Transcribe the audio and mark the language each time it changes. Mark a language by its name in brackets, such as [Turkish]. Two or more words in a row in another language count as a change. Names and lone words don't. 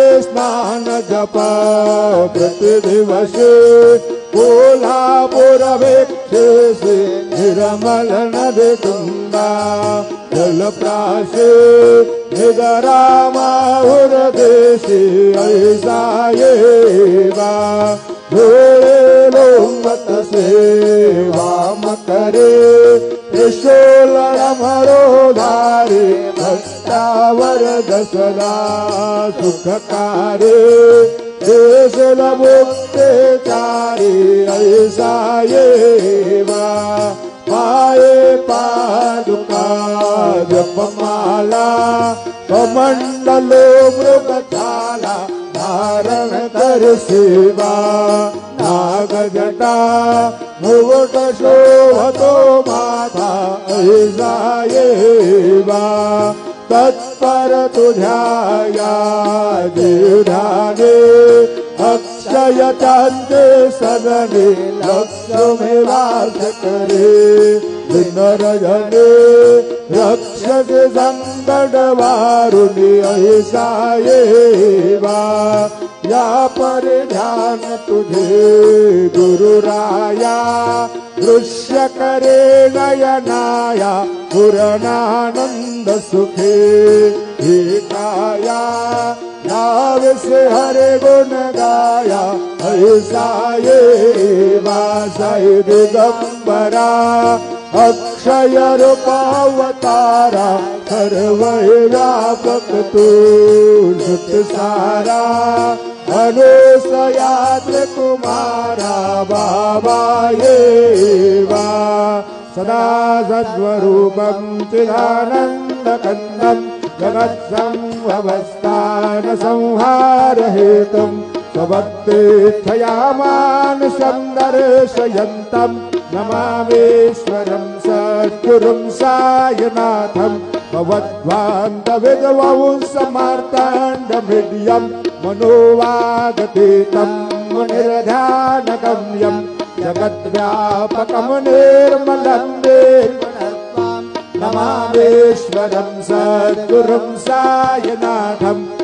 [Marathi] स्नान जप प्रतिदिवसे कोल्हापुर भिक्षेसे निर्मल नदी गंगा जलप्राशे निगरामाहुर देशे ऐसा ये बा धोळे लोमत सेवा करे त्रिशूलमरो धारे भक्तावर दसरा सुखकारे देशल मुक्ते चारे ऐसा ये बा पाये पादुका जपमाला कमंडलो मृगछाला धारण कर सेवा नागजटा मुकुट शोभतो माथा ऐसा ये बा तत्पर तुझ्या या जीवधाने अक्षय चांदे सदने लक्ष्मी वास करे दिनरजने रक्षक संकट वारुणी ऐसा ये बा या पर ध्यान तुझे गुरुराया दृश्य करे नयनाया पूर्णानंद सुखे एकाया नाव से हरे गुण गाया ऐसा ये वासाई दिगंबरा अक्षय रूप अवतारा सर्व व्यापक तू श्रुत सारा अनुसयाद्र कुमारा बाबा ये बा सदा [Sanskrit] सद्वरूपं चिदानन्दकन्दं जगत्संभवस्थान संहार हेतुं स्वभक्तेच्छया मानसं दर्शयन्तं नमामीश्वरं सद्गुरुं साईनाथं भवद्वान्तविद्वं समार्ताण्डमिड्यं मनोवागतीतं मुनिर्ध्यानगम्यं जगद्व्यापकं निर्मलं निर्मलत्वं नमामीश्वरं सद्गुरुं साईनाथं